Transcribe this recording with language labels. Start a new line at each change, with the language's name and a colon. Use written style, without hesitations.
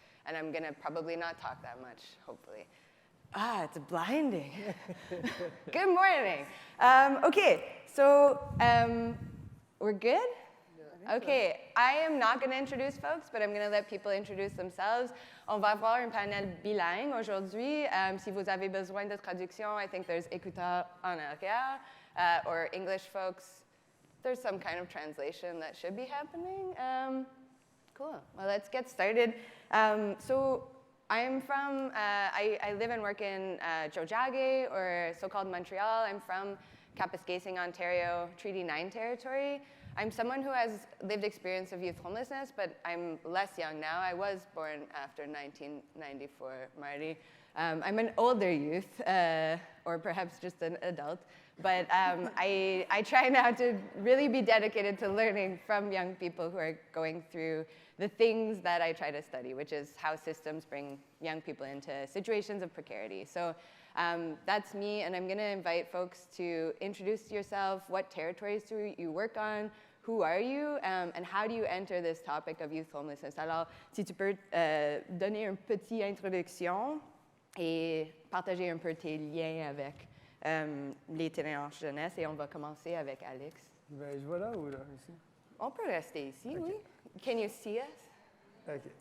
English: And I'm gonna probably not talk that much, hopefully. It's blinding. Good morning. Okay, so we're good? Okay, I am not going to introduce folks, but I'm going to let people introduce themselves.
French: On va avoir un panel bilingue aujourd'hui. Si vous avez besoin de traduction,
English: I think there's
French: écouteur en arrière,
English: or English folks. There's some kind of translation that should be happening. Cool. Well, let's get started. So I'm from, I live and work in Tiohtià:ke, or so-called Montreal. I'm from Kapuskasing, Ontario, Treaty 9 territory. I'm someone who has lived experience of youth homelessness, but I'm less young now. I was born after 1994, Marty. I'm an older youth, or perhaps just an adult, but I try now to really be dedicated to learning from young people who are going through the things that I try to study, which is how systems bring young people into situations of precarity. So that's me, and I'm gonna invite folks to introduce yourself, what territories do you work on, who are you, and how do you enter this topic of youth homelessness?
French: Alors, si tu peux donner une petite introduction et partager un peu tes liens avec l'itinérance jeunesse, et on va commencer avec Alex. Ben, je vais là ou là, ici? On peut rester ici,
English: Okay. oui. Can you see us? OK.